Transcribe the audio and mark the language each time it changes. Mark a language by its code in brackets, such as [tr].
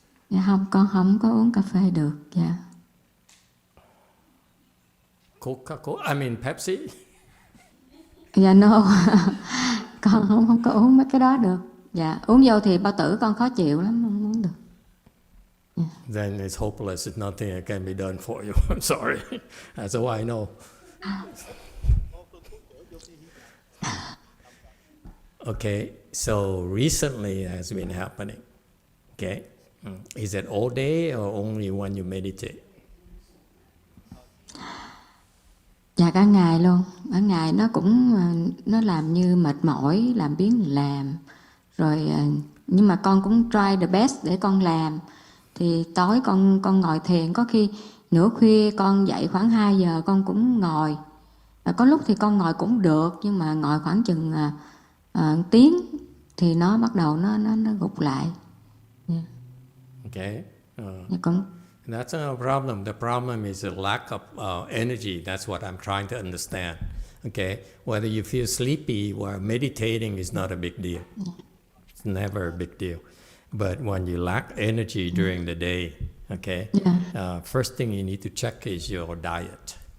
[vi] Dạ không, con không có uống cà phê được. Dạ. [en] Coca-Cola, I mean Pepsi? [vi] Dạ no. Con không có uống mấy cái đó được. Dạ, uống vô thì bao tử con khó chịu lắm, không uống được. [en] Yeah. Then it's hopeless. It's nothing that can be done for you. I'm sorry. That's all I know. Okay, so recently it has been happening. Okay, is it all day or only when you meditate? [vi] Dạ cả ngày luôn. Cả ngày nó cũng nó làm như mệt mỏi, làm biếng làm. Rồi nhưng mà con cũng [en] try the best [vi] để con làm. thì tối con ngồi thiền, có khi nửa khuya con dậy khoảng 2 giờ con cũng ngồi. Có lúc thì con ngồi cũng được, nhưng mà ngồi khoảng chừng tiếng thì nó bắt đầu nó gục lại. [en] Yeah. Okay. [vi] Cũng [en] That's not a problem. The problem is the lack of energy. That's what I'm trying to understand. Okay, whether you feel sleepy or meditating is not a big deal. It's never a big deal. But when you lack energy during the day, okay, first thing you need to check is your diet.